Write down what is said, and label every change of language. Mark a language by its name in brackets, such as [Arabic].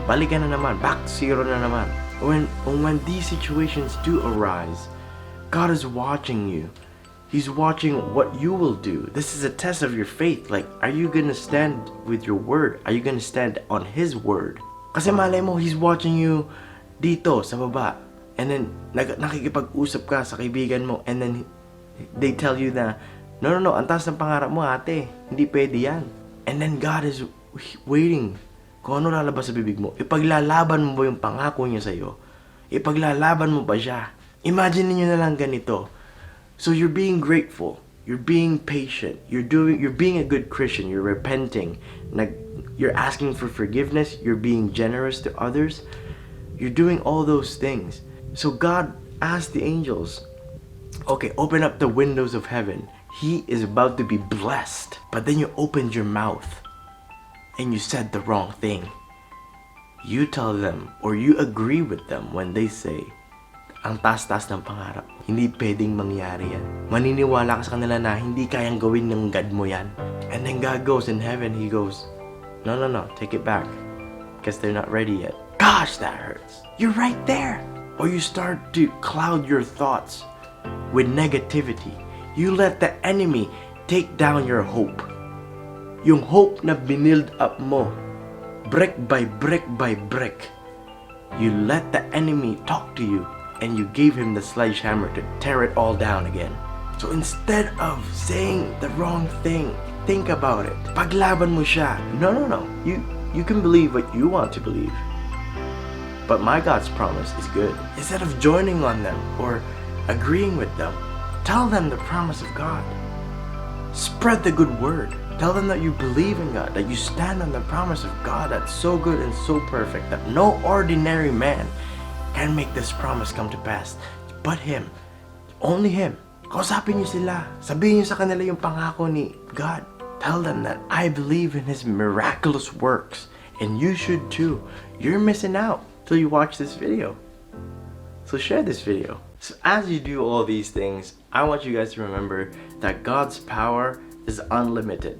[Filipino] Balikan na naman, [English] back to zero na naman. When these situations do arise, God is watching you. He's watching what you will do. This is a test of your faith. Like, are you gonna stand with your word? Are you gonna stand on His word? [Filipino] Kasi malay mo, [English] He's watching you [Filipino] dito sa baba. And then, nakikipag-usap ka sa kaibigan mo. [English] And then, they tell you [Filipino] na, no, ang taas ng pangarap mo, ate. Hindi pwede yan. [English] And then, God is waiting. [Filipino] Kung ano lalabas sa bibig mo. Ipaglalaban mo ba yung pangako niya sa'yo? Ipaglalaban mo ba siya? Imagine niyo na lang ganito. [English] So you're being grateful. You're being patient. You're being a good Christian. You're repenting. You're asking for forgiveness. You're being generous to others. You're doing all those things. So God asked the angels, okay, open up the windows of heaven. He is about to be blessed. But then you opened your mouth and you said the wrong thing. You tell them or you agree with them when they say, [Filipino] ang taas-taas ng pangarap, hindi pwedeng mangyari yan. Maniniwala ka sa kanila na hindi kayang gawin ng God mo yan. [English] And then God goes in heaven, He goes, no, take it back. Because they're not ready yet. Gosh, that hurts. You're right there. Or you start to cloud your thoughts with negativity. You let the enemy take down your hope. [Filipino] Yung hope na binild up mo, [English] brick by brick by brick. You let the enemy talk to you. And you gave him the sledgehammer to tear it all down again. So instead of saying the wrong thing, think about it. [Filipino] Paglaban mo siya. [English] No. You can believe what you want to believe. But my God's promise is good. Instead of joining on them or agreeing with them, tell them the promise of God. Spread the good word. Tell them that you believe in God, that you stand on the promise of God that's so good and so perfect that no ordinary man can make this promise come to pass. But Him. Only Him. [Filipino] Kausapin niyo sila. Sabihin niyo sa kanila yung pangako ni God. [English] Tell them that I believe in His miraculous works. And you should too. You're missing out till you watch this video. So share this video. So as you do all these things, I want you guys to remember that God's power is unlimited.